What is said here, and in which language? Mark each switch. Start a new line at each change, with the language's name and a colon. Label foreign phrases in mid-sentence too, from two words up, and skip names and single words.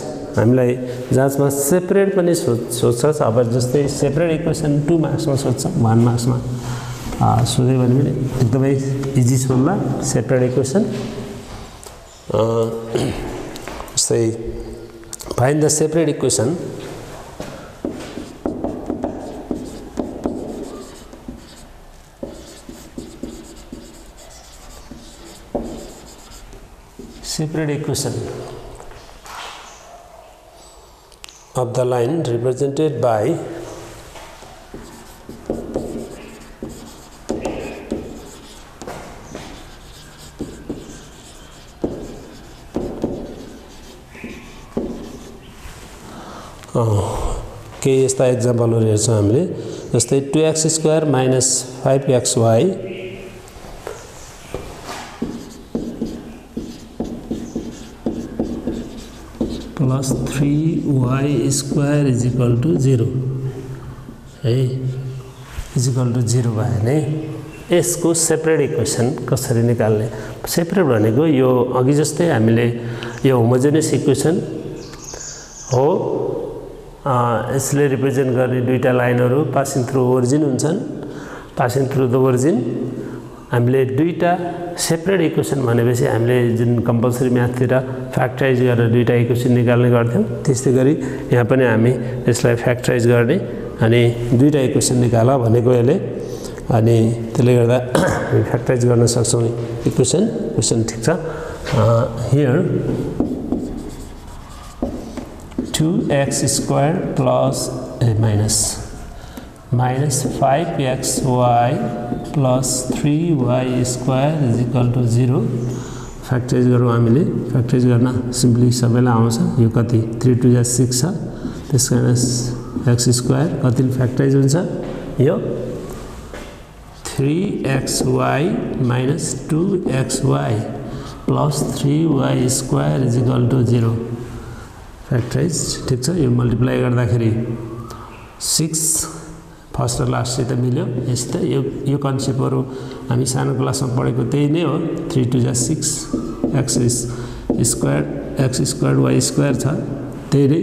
Nepali: हामीलाई जाँचमा सेपरेट पनि सोध्छ। अब जस्तै
English: separate equation
Nepali: 2 मार्क्समा सोध्छ, 1 मार्क्समा सोध्यो भने पनि एकदमै इजी सोध्ला
English: separate equation. जस्तै find the separate equation of the line represented by
Nepali: के यस्ता एक्जाम्पलहरु हेर्छौं हामीले।
English: जस्तै 2x square minus 5xy plus 3y square is equal to 0 है, is equal to 0
Nepali: भयो नि। यसको
English: separate equation
Nepali: कसरी निकाल्ने? सेपरेट भनेको यो अघि जस्तै हामीले यो
English: homogeneous equation
Nepali: हो, यसले रिप्रेजेन्ट गर्ने दुईटा लाइनहरु
English: passing through origin
Nepali: हुन्छन्।
English: passing through the origin
Nepali: हामीले दुईटा
English: separate equation
Nepali: भनेपछि हामीले जुन कम्पलसरी म्याथतिर फ्याक्टराइज गरेर दुईटा इक्वेसन निकाल्ने गर्थ्यौं, त्यस्तै गरी यहाँ पनि हामी यसलाई फ्याक्टराइज गर्ने अनि दुईटा इक्वेसन निकाल भनेको यसले। अनि त्यसले गर्दा हामी फ्याक्टराइज गर्न सक्छौं इक्वेसन ठीक छ।
English: here 2x square plus minus 5xy plus 3y square is equal to 0 factorize
Nepali: गरौँ हामीले। फ्याक्टराइज गर्न सिम्पली सबैलाई आउँछ। यो कति 3 2 जा 6 छ, त्यसकारण
English: x square
Nepali: कतिले फ्याक्टराइज हुन्छ?
English: यो 3xy minus 2xy plus 3y square is equal to 0 factorize
Nepali: ठीक छ। यो मल्टिप्लाई गर्दाखेरि 6 फर्स्ट र लास्ट चाहिँ त मिल्यो। यस्तै यो कन्सेप्टहरु हामी सानो क्लासमा पढेको त्यही नै हो। 3 2 जा 6
English: x square y square
Nepali: छ, त्यही नै।